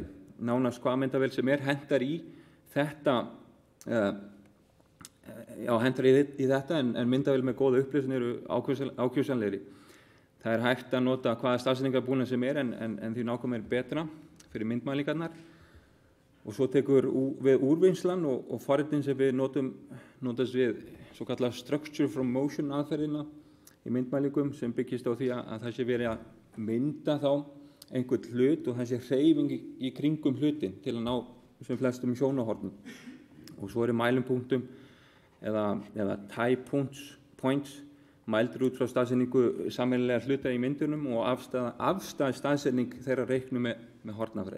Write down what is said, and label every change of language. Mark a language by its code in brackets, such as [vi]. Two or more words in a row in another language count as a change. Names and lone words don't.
[is] Nánast hvaða myndavél sem hentar í þetta en myndavél með góða upplýsun eru ákjósanlegri. Það er hægt að nota hvaða staðsetningarbúnað sem en því nákvæmlega er betra fyrir myndmælingarnar. Og svo tekur við úrvinnslan og forritin sem við notast við svo kallað [en] structure from motion [is] aðferðina í myndmælingum sem byggist á því að það sé verið að mynda þá einhvern hlut og það sé hreyfing í kringum hlutin til að ná sem flestum sjónarhornum. Og svo eru mælupunktum eða [en] tie points [is] mældur út frá staðsetningu sameiginlega hluta í myndunum og afstæð staðsetning þeirra reiknu með hornafræði.